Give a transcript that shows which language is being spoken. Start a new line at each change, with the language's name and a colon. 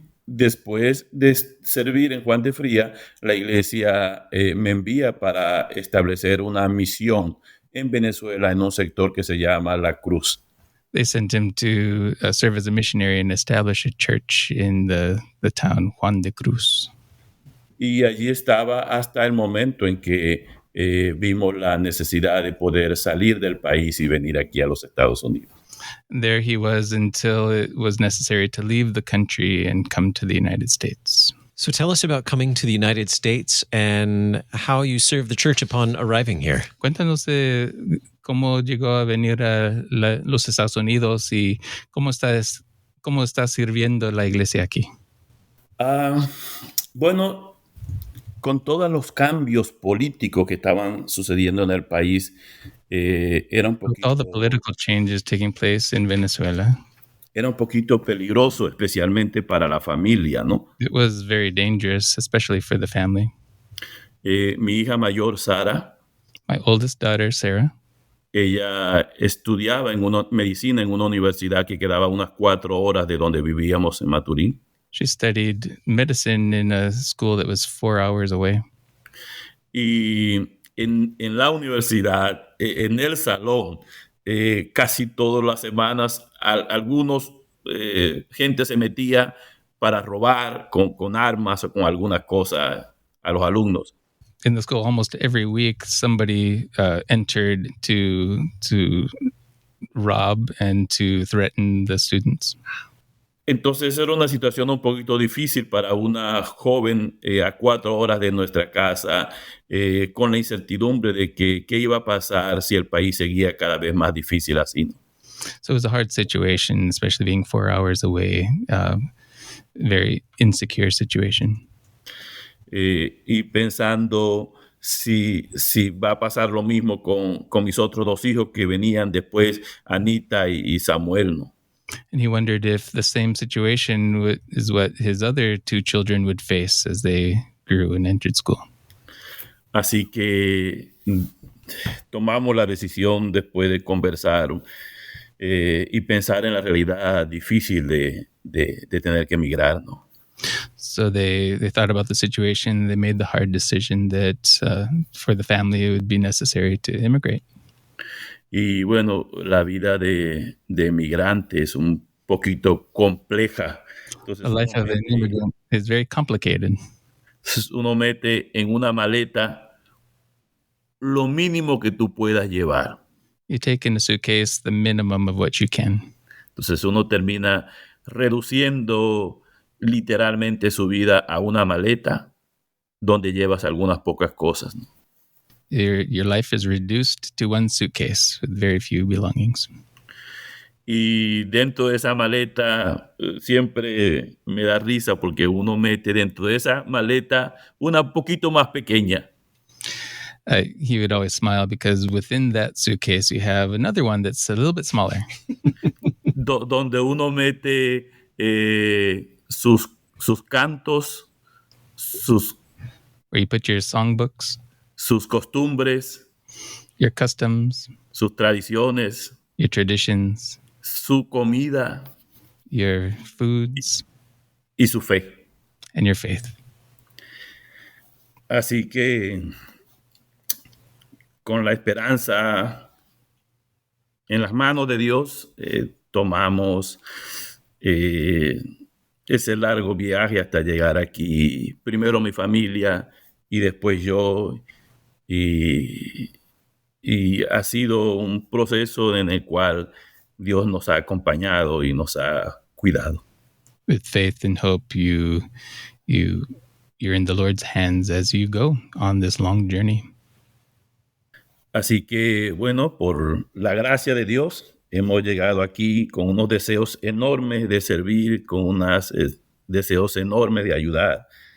Spanish: Después de servir en Juan de Frías, la iglesia me envía para establecer una misión en Venezuela en un sector que se llama La Cruz.
English: They sent him to serve as a missionary and establish a church in the town Juan de Cruz.
Spanish: Y allí estaba hasta el momento en que vimos la necesidad de poder salir del país y venir aquí a los Estados Unidos.
English: There he was until it was necessary to leave the country and come to the United States. So tell us about coming to the United States and how you served the church upon arriving here.
Spanish: Cuéntanos cómo llegó a venir a los Estados Unidos y cómo está sirviendo la iglesia aquí. Bueno, con todos los cambios políticos que estaban sucediendo en el país, era un poquito...
English: With all the political changes taking place in Venezuela.
Spanish: Era un poquito peligroso, especialmente para la familia, ¿no?
English: It was very dangerous, especially for the family.
Spanish: Mi hija mayor, Sara.
English: My oldest daughter, Sarah.
Spanish: Ella estudiaba medicina en una universidad que quedaba unas 4 horas de donde vivíamos en Maturín.
English: She studied medicine in a school that was 4 hours away.
Spanish: Y en la universidad, en el salón, casi todas las semanas, algunos gente se metía para robar con armas o con alguna cosa a los alumnos.
English: In the school, almost every week, somebody entered to rob and to threaten the students.
Spanish: Entonces era una situación un poquito difícil para una joven a 4 horas de nuestra casa, con la incertidumbre de qué iba a pasar si el país seguía cada vez más difícil así, ¿no?
English: So it was a hard situation, especially being 4 hours away, very insecure situation.
Spanish: Y pensando si va a pasar lo mismo con mis otros 2 hijos que venían después, Anita y Samuel, ¿no?
English: And he wondered if the same situation is what his other 2 children would face as they grew and entered school.
Spanish: Así que tomamos la decisión después de conversar y pensar en la realidad difícil de tener que emigrar, ¿no?
English: So they thought about the situation. They made the hard decision that for the family it would be necessary to immigrate.
Spanish: Y bueno, la vida de emigrante es un poquito compleja. Entonces
English: The life of an immigrant is very complicated.
Spanish: uno mete en una maleta lo mínimo que tú puedas llevar.
English: You take in a suitcase the minimum of what you can.
Spanish: Entonces uno termina reduciendo literalmente su vida a una maleta donde llevas algunas pocas cosas, ¿no?
English: Your life is reduced to one suitcase with very few belongings.
Spanish: Y dentro de esa maleta siempre me da risa porque uno mete dentro de esa maleta una poquito más pequeña.
English: He would always smile because within that suitcase you have another one that's a little bit smaller.
Spanish: Donde uno mete sus cantos,
English: Where you put your songbooks,
Spanish: sus costumbres,
English: your customs,
Spanish: sus tradiciones,
English: your traditions,
Spanish: su comida
English: your foods,
Spanish: y su fe.
English: and your faith.
Spanish: Así que con la esperanza en las manos de Dios, tomamos ese largo viaje hasta llegar aquí. Primero mi familia y después yo. Y ha sido un proceso en el cual Dios nos ha acompañado y nos ha cuidado.
English: With faith and hope, you're in the Lord's hands as you go on this long journey.
Spanish: Así que, bueno, por la gracia de Dios, hemos llegado aquí con unos deseos enormes de servir, con unos deseos enormes de ayudar.